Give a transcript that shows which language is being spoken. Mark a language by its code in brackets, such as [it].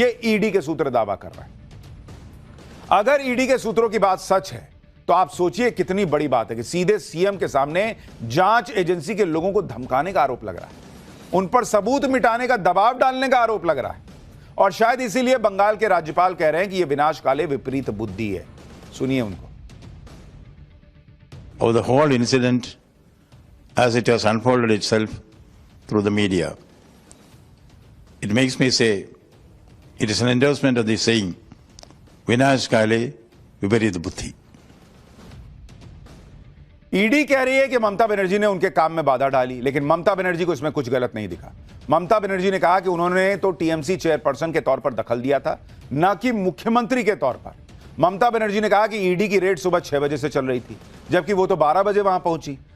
[hi] यह ईडी के सूत्र दावा कर रहे हैं। अगर ईडी के सूत्रों की बात सच है तो आप सोचिए कितनी बड़ी बात है कि सीधे सीएम के सामने जांच एजेंसी के लोगों को धमकाने का आरोप लग रहा है, उन पर सबूत मिटाने का दबाव डालने का आरोप लग रहा है। और शायद इसीलिए बंगाल के राज्यपाल कह रहे हैं कि यह विनाशकाले विपरीत बुद्धि है। सुनिए उनको। [en] Of the whole incident as it has unfolded itself through the media, it makes me say it is an endorsement of the saying [hi] विनाशकाले विपरीत बुद्धि। ईडी कह रही है कि ममता बनर्जी ने उनके काम में बाधा डाली, लेकिन ममता बनर्जी को इसमें कुछ गलत नहीं दिखा। ममता बनर्जी ने कहा कि उन्होंने तो टीएमसी चेयरपर्सन के तौर पर दखल दिया था, न कि मुख्यमंत्री के तौर पर। ममता बनर्जी ने कहा कि ईडी की रेड सुबह 6 बजे से चल रही थी, जबकि वो तो 12 बजे वहां पहुंची।